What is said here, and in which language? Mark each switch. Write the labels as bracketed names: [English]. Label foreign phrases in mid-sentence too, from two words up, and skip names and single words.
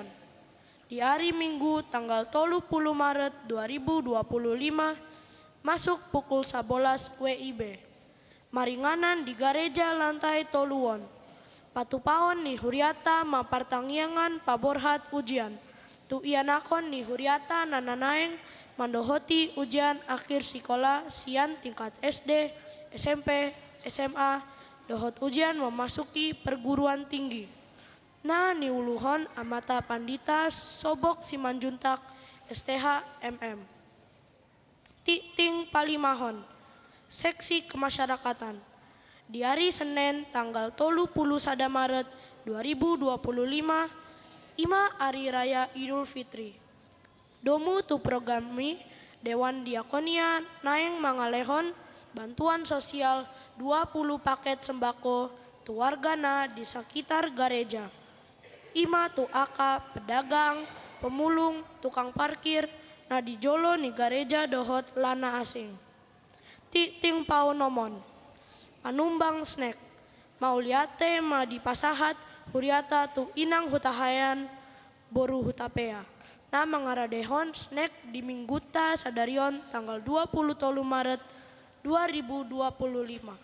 [Indonesian] Di hari Minggu tanggal 30 Maret 2025 masuk pukul 11 WIB. [Batak Toba] Maringanan di gereja lantai toluon. Patupaon ni huriata mapartangyangan paborhat ujian. Tu ianakon ni huriata nananaeng mandohoti [Indonesian] ujian akhir sekolah [Batak Toba] sian tingkat SD, SMP, SMA, dohot [Indonesian] ujian memasuki perguruan tinggi. [Batak Toba] Nah niuluhon amata pandita sobok Simanjuntak STH MM. Ting palimahon, [Indonesian] seksi kemasyarakatan. Di hari Senin tanggal 30 Maret 2025, ima hari raya Idul Fitri. [Batak Toba] Domu tu programi Dewan Diakonia naeng mangalehon [Indonesian] bantuan sosial 20 paket sembako [Batak Toba] tu wargana di sekitar gereja. Ima tu aka pedagang, pemulung, [Indonesian] tukang parkir, [Batak Toba] na di jolo ni gereja dohot lana asing. Ting pau nomon, panumbang snack, mauliate ma di pasahat huriata tu inang hutahayan boru hutapea. Na mangaradehon snack di mingguta sadarion [Indonesian] tanggal 23 Maret 2025.